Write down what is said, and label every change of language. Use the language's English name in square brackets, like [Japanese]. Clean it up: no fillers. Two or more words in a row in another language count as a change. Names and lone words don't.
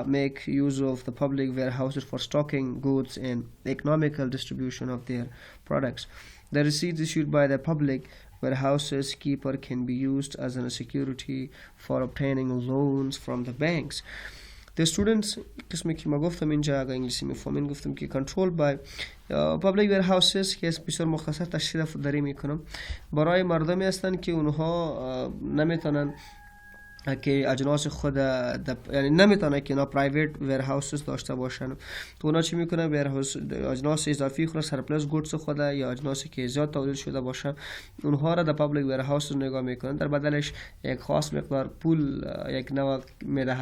[English] make use of the public warehouses for stocking goods and economical distribution of their products. The receipts issued by the public warehouses keeper can be used as a security for obtaining loans from the banks. The students [Persian] قسمی که ما گفتم اینجا اگه انگلیسی میفهمین گفتم که [English] controlled by public warehouses [Persian] که بسیار مختصر تشریح داری میکنم، برای مردمی هستن که اونها نمیتونن که اجناس خود یعنی نمیتونه که اینا [English] private warehouses [Persian] داشته باشن. تو اونا چی میکنن؟ ویرهاوس اجناس اضافی خود، [English] surplus goods [Persian] خود یا اجناسی که زیاد تولید شده باشه اونها را در [English] public warehouses [Persian] نگاه میکنن، در بدلش یک خاص مقدار پول یک نوع میده.